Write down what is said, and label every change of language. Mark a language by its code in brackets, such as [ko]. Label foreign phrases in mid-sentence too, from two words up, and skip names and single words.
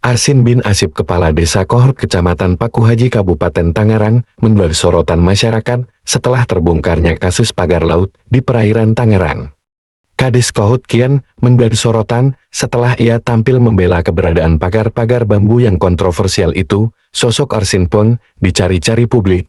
[id] Arsin bin Asib, Kepala Desa Kohot Kecamatan Pakuhaji Kabupaten Tangerang, menjadi sorotan masyarakat setelah terbongkarnya kasus pagar laut di perairan Tangerang. Kades Kohot kian menjadi sorotan setelah ia tampil membela keberadaan pagar-pagar bambu yang kontroversial itu. Sosok Arsin pun dicari-cari publik.